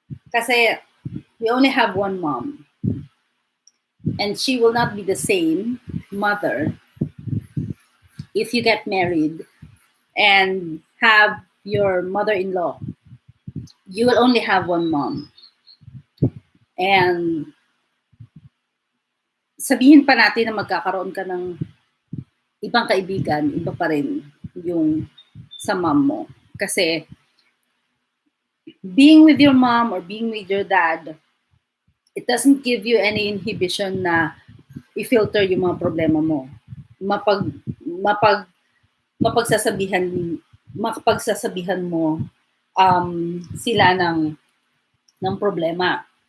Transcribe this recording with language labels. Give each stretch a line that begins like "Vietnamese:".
English: Kasi we only have one mom. And she will not be the same mother if you get married and have your mother-in-law. You will only have one mom.
Filipino: And sabihin pa natin na magkakaroon ka ng ibang kaibigan, iba pa rin yung sa mom mo.
English: Kasi being with your mom or being with your dad, it doesn't give you any inhibition
Filipino: na i-filter yung mga problema mo. Makapagsasabihan mo sila ng problema.